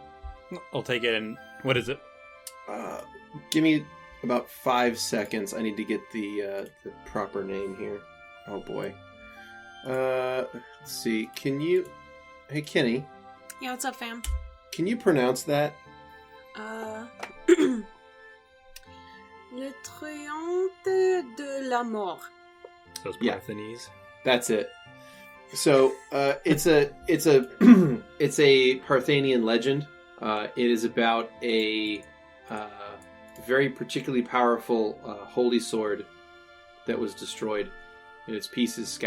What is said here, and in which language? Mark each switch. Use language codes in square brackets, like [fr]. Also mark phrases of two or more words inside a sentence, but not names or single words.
[en] I'll take it, and what is it? Give me about 5 seconds. I need to get the proper name here. Oh boy. Let's see. Hey Keni, Yeah, what's up, fam? can you pronounce that? Le Triomphe de la Mort. Those Yeah. Parthenese. That's it. So it's a it's a Parthenian legend. It is about a very particularly powerful holy sword that was destroyed and its pieces scattered.